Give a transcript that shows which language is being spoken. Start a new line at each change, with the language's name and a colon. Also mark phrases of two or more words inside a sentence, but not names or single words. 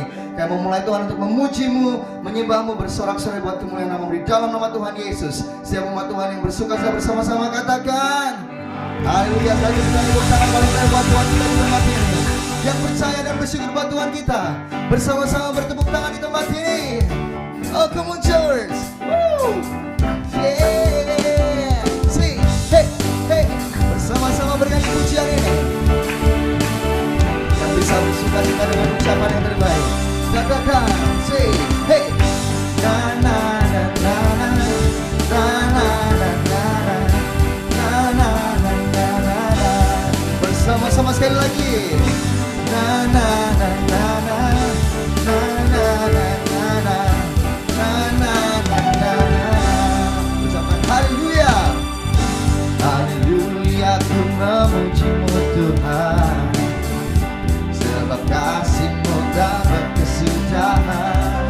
Indonesian: Kami mau mulai Tuhan untuk memuji-Mu, menyembah-Mu, bersorak-sorai buat kemuliaan nama-Mu di dalam nama Tuhan Yesus. Setiap umat Tuhan yang bersuka bersama-sama katakan haleluya. Sekali kita tepuk tangan paling baik buat Tuhan kita di tempat ini. Yang percaya dan bersyukur buat Tuhan kita, bersama-sama bertepuk tangan di tempat ini.
English: Oh, come on church. Woo! Yeah. Sing. Hey, hey.
Indonesian: Bersama-sama bernyanyi pujian ini. Yang bisa bersuka cita dengan ucapan yang terbaik, katakan, say,
English: hey. Na na na na na na na na na na na na na.
Indonesian: Bersama-sama sekali lagi. Na na na na na na na na na na na na na. Ucapan haleluya. Haleluya, ku memuji-Mu Tuhan, sebab kasih-Mu tak berkesudahan.